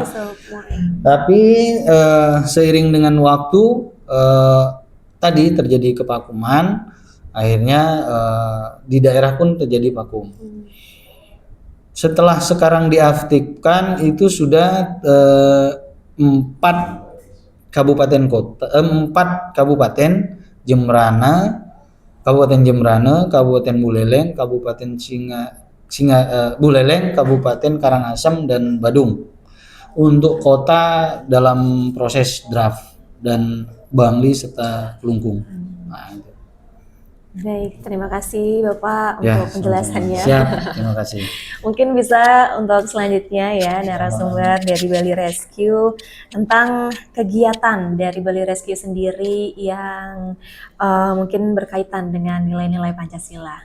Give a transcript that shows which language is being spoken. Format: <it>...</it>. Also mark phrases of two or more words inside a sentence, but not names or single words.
<id>Tapi seiring dengan waktu tadi terjadi kevakuman, akhirnya di daerah pun terjadi vakum. Setelah sekarang diaktifkan itu sudah 4 kabupaten kota, 4 kabupaten Kabupaten Jembrana, Kabupaten Buleleng, Kabupaten Buleleng, Kabupaten Karangasem, dan Badung. Untuk kota dalam proses draft dan Bangli serta Kelungkung. Nah, itu. Baik, terima kasih Bapak untuk penjelasannya. Siap, terima kasih. Mungkin bisa untuk selanjutnya ya narasumber dari Bali Rescue tentang kegiatan dari Bali Rescue sendiri yang mungkin berkaitan dengan nilai-nilai Pancasila.</id>